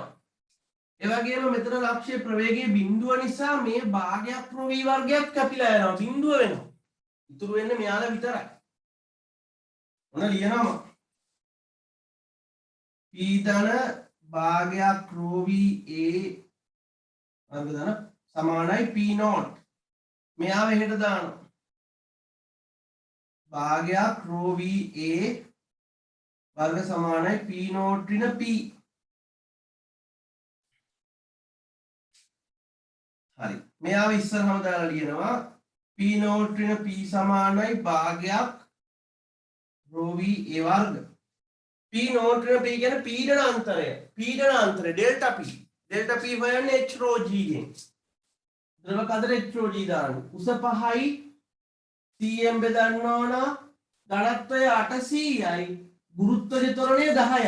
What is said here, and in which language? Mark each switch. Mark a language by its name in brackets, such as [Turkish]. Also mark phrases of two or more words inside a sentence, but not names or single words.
[Sinhala] ඒ වගේම මෙතන ලක්ෂ්‍ය ප්‍රවේගයේ බිඳුව නිසා මේ භාගයක් rho v වර්ගයක් කැපිලා යනවා. බිඳුව වෙනවා. ඉතුරු වෙන්නේ මෙයාලා විතරයි. මොන ලියනම p ධන භාගයක් rho v a වර්ග ධන සමානයි [English] p naught. [Sinhala] මෙයාව එහෙට දානවා. භාගයක් rho v a වර්ග සමානයි [English] p naught [Sinhala] ඍණ p. හරි. මෙයාව ඉස්සරහම දාලා ලියනවා [English] p naught [Sinhala] ඍණ p සමානයි භාගයක් rho v a වර්ග. [English] p naught [Sinhala] ඍණ p කියන්නේ පීඩන අන්තරය. පීඩන අන්තරය [English] delta p. delta p [Sinhala] හොයන්නේ h rho g ගෙන්. ද්‍රව කතර h rho g දාන්න. උස 5යි cm බෙදන්න ඕන. ඝනත්වය 800යි. ගුරුත්වජ ත්වරණය 10යි.